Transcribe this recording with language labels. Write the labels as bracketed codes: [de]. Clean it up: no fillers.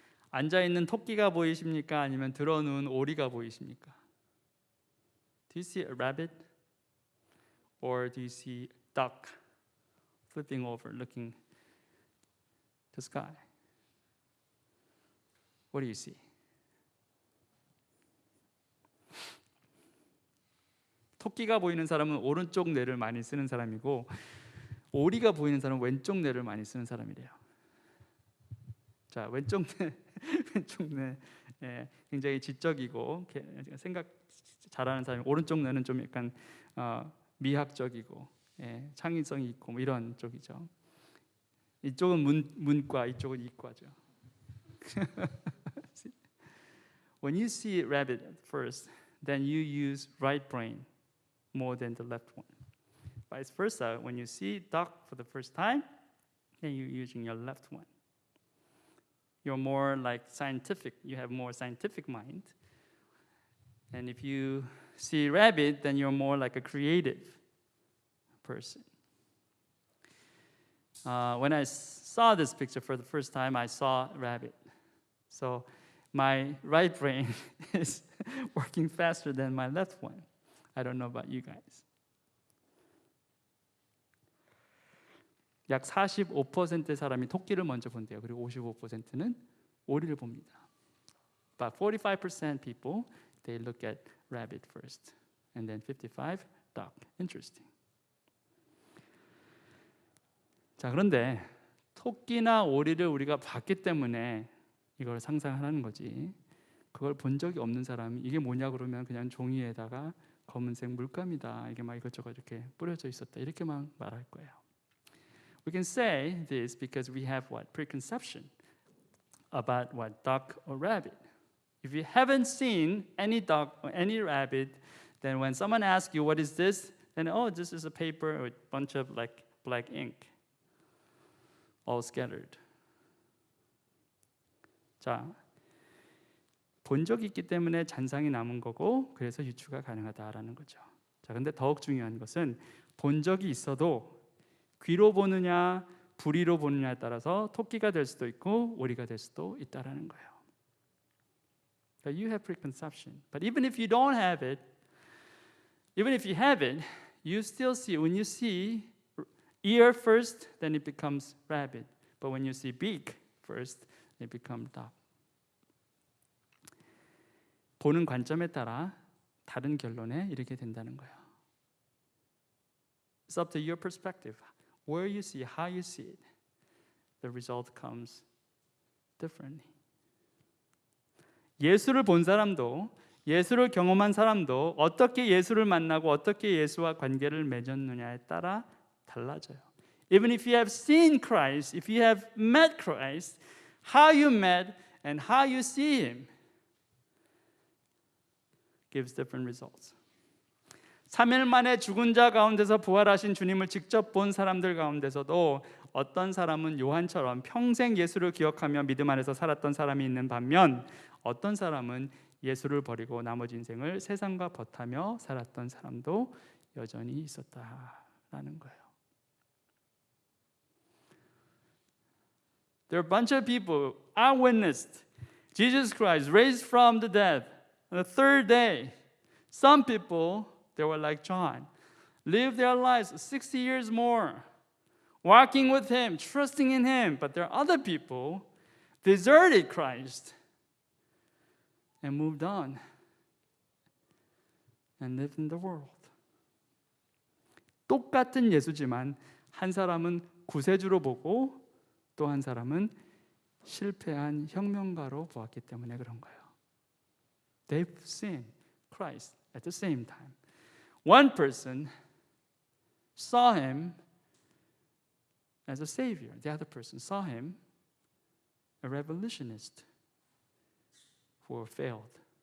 [ko] 앉아있는 토끼가 보이십니까? 아니면 들어누운 오리가 보이십니까? [en] Do you see a rabbit? Or do you see duck flipping over, looking the sky? What do you see? [ko] 토끼가 보이는 사람은 오른쪽 뇌를 많이 쓰는 사람이고 오리가 보이는 사람은 왼쪽 뇌를 많이 쓰는 사람이래요. 자, 왼쪽 뇌 굉장히 지적이고 생각 잘하는 사람이, 오른쪽 뇌는 좀 약간 미학적이고 창의성이 있고 뭐 이런 쪽이죠. 이쪽은 문과, 이쪽은 이과죠. [en] When you see rabbit first, then you use right brain more than the left one. Vice versa, when you see duck for the first time, then you're using your left one. You're more like scientific. You have more scientific mind. And if you see rabbit, then you're more like a creative person. When I saw this picture for the first time, I saw rabbit. So my right brain is working faster than my left one. I don't know about you guys. [ko] 약 45%의 사람이 토끼를 먼저 본대요. 그리고 55%는 오리를 봅니다. [en] But 45% people, they look at rabbit first. And then 55, duck. Interesting. [ko] 자, 그런데 토끼나 오리를 우리가 봤기 때문에 이걸 상상하는 거지. 그걸 본 적이 없는 사람이 이게 뭐냐 그러면 그냥 종이에다가 검은색 물감이다. 이게 막 이것저것 이렇게 뿌려져 있었다. 이렇게만 말할 거예요. [en] We can say this because we have what? Preconception about what? Duck or rabbit. If you haven't seen any duck or any rabbit, then when someone asks you what is this, then oh, this is a paper with a bunch of like black ink all scattered. [ko] 자, 본 적이 있기 때문에 잔상이 남은 거고 그래서 유추가 가능하다라는 거죠. 자, 근데 더욱 중요한 것은 본 적이 있어도 귀로 보느냐 부리로 보느냐에 따라서 토끼가 될 수도 있고 오리가 될 수도 있다라는 거예요. [en] But you have preconception. But even if you don't have it, even if you have it, you still see. When you see ear first, then it becomes rabbit. But when you see beak first, it becomes duck. [ko] 보는 관점에 따라 다른 결론에 이르게 된다는 거예요. [en] It's up to your perspective. Where you see, how you see it, the result comes differently. [ko] 예수를 본 사람도, 예수를 경험한 사람도 어떻게 예수를 만나고 어떻게 예수와 관계를 맺었느냐에 따라 달라져요. [en] Even if you have seen Christ, if you have met Christ, how you met and how you see Him gives different results. [ko] 3일 만에 죽은 자 가운데서 부활하신 주님을 직접 본 사람들 가운데서도 어떤 사람은 요한처럼 평생 예수를 기억하며 믿음 안에서 살았던 사람이 있는 반면 어떤 사람은 예수를 버리고 나머지 인생을 세상과 벗하며 살았던 사람도 여전히 있었다라는 거예요. [en] There are a bunch of people eyewitnessed Jesus Christ raised from the dead on the third day. Some people, they were like John, lived their lives 60 years more, walking with Him, trusting in Him. But there are other people deserted Christ and moved on and lived in the world. [ko] 똑같은 예수지만 한 사람은 구세주로 보고 또 한 사람은 실패한 혁명가로 보았기 때문에 그런 거예요. [en] They've seen Christ at the same time. One person saw him as a savior. The other person saw him a revolutionist who failed.